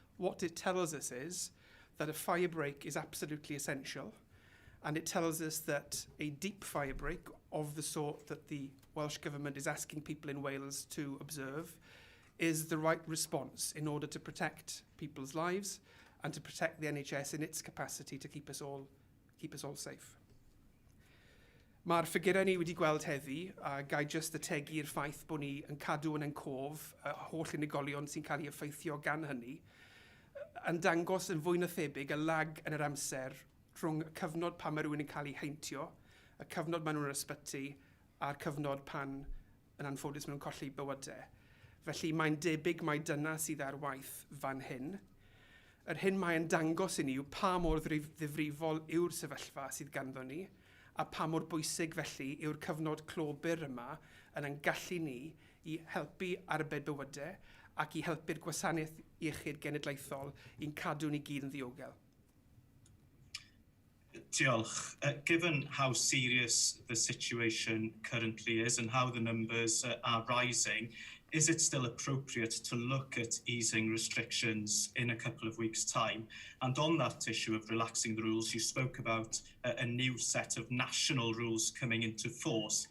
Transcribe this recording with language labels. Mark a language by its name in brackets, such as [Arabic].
[English] What it tells us is that a fire break is absolutely essential, and it tells us that a deep fire break of the sort that the Welsh Government is asking people in Wales to observe is the right response in order to protect people's lives and to protect the NHS in its capacity to keep us all safe. [Welsh] Mae'r ffigurau ni wedi gweld heddi a gai jyst ategu'r ffaith bod ni yn cadw yn encof holl unigolion sy'n cael ei effeithio gan hynny, yn dangos yn fwy na thebyg y lag yn yr amser rhwng y cyfnod pan mae rhywun yn cael ei heintio, y cyfnod maen nhw'n ysbyty, a'r cyfnod pan yn anffodus maen nhw'n colli bywydau. Felly mae'n debyg mai dyna sydd ar waith fan hyn. Yr hyn mae'n dangos i ni yw pa mor ddifrifol yw'r sefyllfa sydd ganddo ni, a pa mor bwysig felly yw'r cyfnod clobr yma yn ein gallu ni i helpu arbed bywydau ac i helpu'r gwasanaeth iechyd genedlaethol i'n cadw ni gyd yn ddiogel. Diolch. [English] Given how serious the situation currently is and how the numbers are rising, is it still appropriate to look at easing restrictions in a couple of weeks' time? And on that issue of relaxing the rules, you spoke about a new set of national rules coming into force.